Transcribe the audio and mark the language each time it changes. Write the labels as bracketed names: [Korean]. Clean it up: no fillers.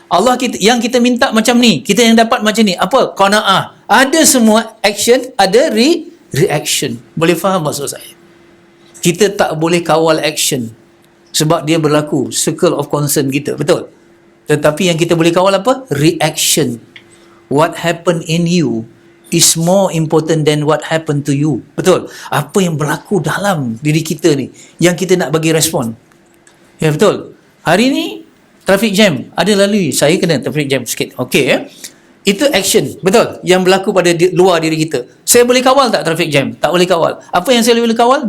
[Malay] Allah yang kita minta macam ni, kita yang dapat macam ni. Apa? Qanaah. Ada semua action, ada reaction. Boleh faham maksud saya? Kita tak boleh kawal action sebab dia berlaku [English] circle of concern [Malay] kita, betul? Tetapi yang kita boleh kawal apa? Reaction. [English] What happened in you is more important than what happened to you. [Malay] Betul? Apa yang berlaku dalam diri kita ni yang kita nak bagi respon. Ya, betul? Hari ni traffic jam ada lalui, saya kena traffic jam sikit. Okey, itu action, betul? Yang berlaku pada luar diri kita. Saya boleh kawal tak traffic jam? Tak boleh kawal. Apa yang saya boleh kawal?